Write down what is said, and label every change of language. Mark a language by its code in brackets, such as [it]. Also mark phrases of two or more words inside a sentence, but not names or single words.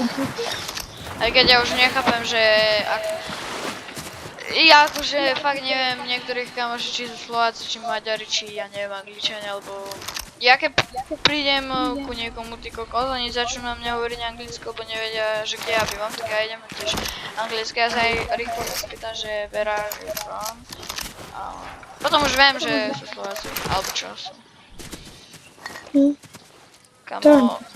[sk] Aj keď ja už nechápem, že ja akože fakt neviem niektorých kamoši, či sú Slováci, či Maďari, či ja neviem Angličania, alebo ja keď prídem ku niekomu, ty kokos, oni začnú na mňa hovoriť anglicky, lebo nevedia, že kde ja bývam, tak ja idem tiež anglicky, ja sa aj rýchlo spýtam, že [en] where are you from? [sk] A potom už viem, že sú Slováci, alebo čo sú. Kamo...